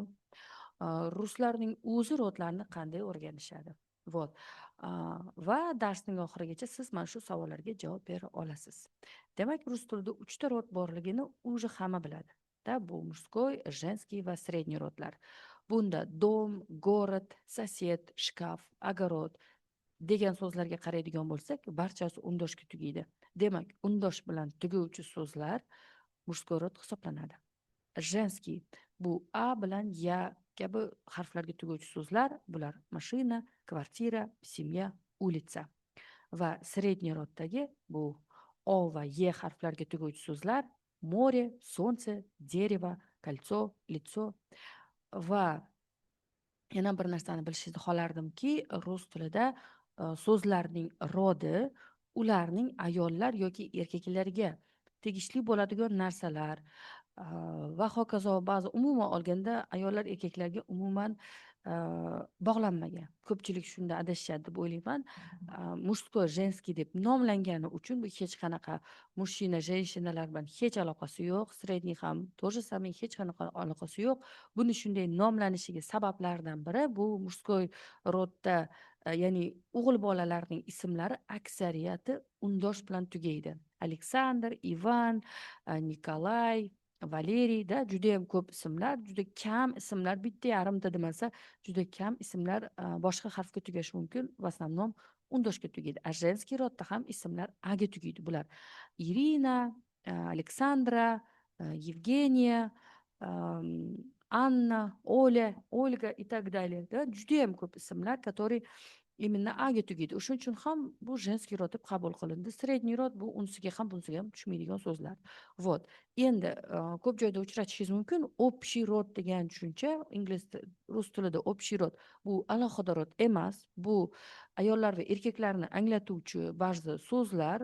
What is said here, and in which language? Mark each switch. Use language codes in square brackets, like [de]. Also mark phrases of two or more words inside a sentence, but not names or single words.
[uz] Ruslarning o'zi rodlarni qanday o'rganishadi? Вот. Va darsning oxirigacha siz mana shu savollarga javob bera olasiz. Demak, rus tilida 3 ta rod borligini уже hamma biladi. Bu [ru] мужской, женский [uz] va средний rodlar. Bunda dom, [ru] город, сосед, шкаф, огород [uz] degan so'zlarga qaraydigan bo'lsak, barchasi undoshga tugaydi. Demak, undosh bilan tuguvchi so'zlar [ru] мужской rod [uz] hisoblanadi. Женский bu a bilan ya kabi harflarga tuguvchi so'zlar, bular mashina, kvartira, [ru] семья, улица. [uz] Va средний roddagi bu o va e harflarga tuguvchi so'zlar [ru] море, солнце, дерево, кольцо, лицо. [uz] Va yana bir narsani bilishingizni xohlardimki, rus tilida so'zlarning rodi ularning ayollar yoki erkaklarga tegishli bo'ladigan narsalar va hokazo. Ba'zi umuman olganda ayollar erkaklarga umuman bog'lanmagan. Ko'pchilik shunda adashishadi deb o'ylayman. [ru] Мужской, женский [uz] deb nomlangani uchun bu hech qanaqa mushina, jenshinalar bilan hech aloqasi yo'q. Средний ham [ru] тоже самый [uz] hech qanaqa aloqasi yo'q. Buni shunday nomlanishiga sabablardan biri bu мужской rodda, ya'ni o'g'il bolalarning ismlari aksariyati undosh bilan tugaydi. Aleksandr, Ivan, Nikolay, Valeriy da juda ham ko'p ismlar, juda kam ismlar, bitta yarimta demasa, juda kam ismlar boshqa harfga tugashi mumkin. [ru] В основном [uz] undoshga tugaydi. A женский rodda ham ismlar a ga tugaydi. Bular Irina, Aleksandra, Yevgeniya, Anna, [ru] Oля, Olga и так далее. [uz] Juda ham ko'p ismlar, [ru] которые именно [uz] a ga tugaydi. O'shuning uchun ham bu женский rod deb qabul qilindi. Средний rod bu unsiga ham bunsiga ham tushmaydigan so'zlar. Вот. Endi ko'p joyda uchratishingiz mumkin. Общий rod degan tushuncha rus tilida общий rod bu alohida rod emas. Bu ayollar va erkaklarni anglatuvchi ba'zi so'zlar.